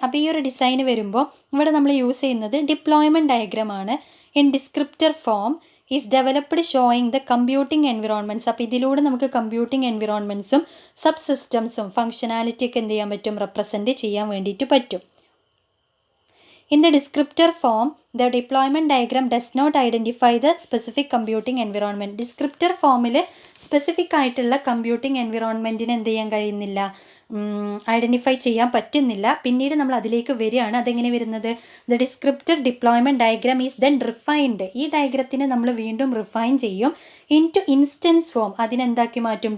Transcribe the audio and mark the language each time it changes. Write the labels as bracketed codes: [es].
[ml] അപ്പോൾ ഈ ഒരു ഡിസൈൻ വരുമ്പോൾ ഇവിടെ നമ്മൾ യൂസ് ചെയ്യുന്നത് deployment ഡയഗ്രമാണ്. [en] In descriptor form is developed showing the computing environments. [ml] അപ്പോൾ ഇതിലൂടെ നമുക്ക് കമ്പ്യൂട്ടിംഗ് എൻവിറോൺമെൻറ്റ്സും സബ് സിസ്റ്റംസും ഫങ്ഷനാലിറ്റി ഒക്കെ എന്ത് ചെയ്യാൻ പറ്റും? റെപ്രസെൻറ്റ് ചെയ്യാൻ വേണ്ടിയിട്ട് പറ്റും. [en] In the descriptor form, the deployment diagram does not identify the specific computing environment. [ml] Descriptor ഫോമിൽ സ്പെസിഫിക് ആയിട്ടുള്ള കമ്പ്യൂട്ടിംഗ് എൻവിറോൺമെൻറ്റിന് എന്ത് ചെയ്യാൻ കഴിയുന്നില്ല, ഐഡൻറ്റിഫൈ ചെയ്യാൻ പറ്റുന്നില്ല. പിന്നീട് നമ്മൾ അതിലേക്ക് വരികയാണ്. അതെങ്ങനെ വരുന്നത്? [en] The descriptor deployment diagram is then refined. [ml] ഈ ഡയഗ്രത്തിനെ നമ്മൾ വീണ്ടും റിഫൈൻ ചെയ്യും [en] Into instance form. [ml] അതിനെന്താക്കി മാറ്റും?